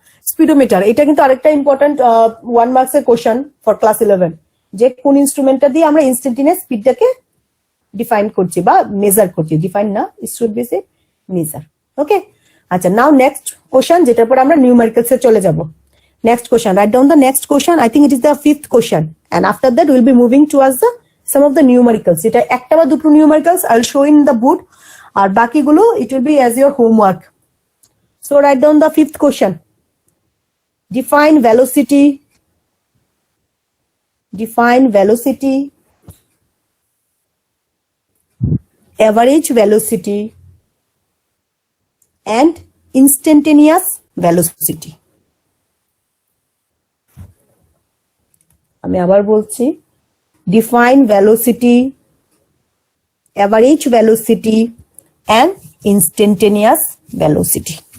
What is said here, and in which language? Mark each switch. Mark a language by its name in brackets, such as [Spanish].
[Bangla] Speedometer, এটা কিন্তু আরেকটা ইম্পর্টেন্ট 1 মার্কস এর কোশ্চেন ফর ক্লাস 11, যে কোন ইনস্ট্রুমেন্টটা দিয়ে আমরা ইনস্ট্যান্টেনিয়াস স্পিডটাকে ডিফাইন করছি বা মেজার করছি। ডিফাইন না, [English] It should be say measure. [Bangla] ওকে, আচ্ছা, নাও নেক্সট কোশ্চেন, যেটার পর আমরা নিউমেরিক্যালস এ চলে যাব। [English] Next question, write down the next question. I think it is the 5th question, and after that we'll be moving towards the some of the numericals. [Bangla] এটা একটা বা দুটো [English] numericals I'll show in the board, [Bangla] আর বাকিগুলো [English] it will be as your homework. So write down the 5th question. Define velocity. Define velocity. Average velocity and instantaneous velocity. [Bangla] আমি আবার বলছি, [English] Define velocity, average velocity and instantaneous velocity.